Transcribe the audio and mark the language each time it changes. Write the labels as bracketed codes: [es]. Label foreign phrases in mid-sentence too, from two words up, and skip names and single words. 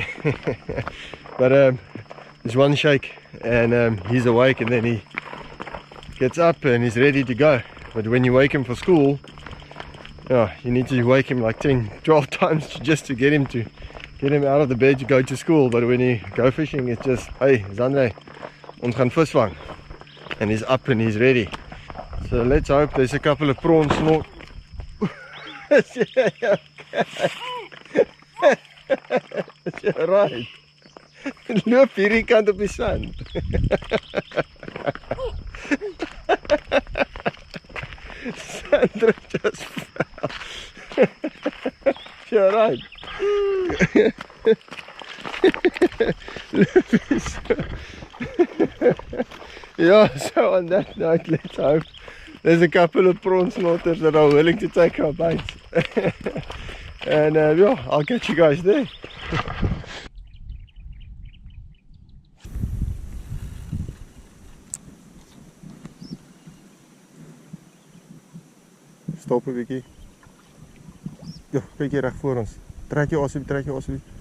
[en] But there's one shake and he's awake, and then he gets up and he's ready to go. But when you wake him for school, yeah, you need to wake him like 10-12 times just to get him out of the bed to go to school. But when you go fishing, it's just, [af] hey Xandré, ons gaan vis vang, [en] and he's up and he's ready. So let's hope there's a couple of prawns snoot. Is right? [af] Loop hierdie kant op die sand. [en] Xandré just fell. You're right. Yeah, so on that note, let's hope there's a couple of prawn snotters that are willing to take our bites. And yeah, I'll catch you guys there. [af] Stop 'n bietjie. Ja, kyk hier reg voor ons. Trek jou asseblief.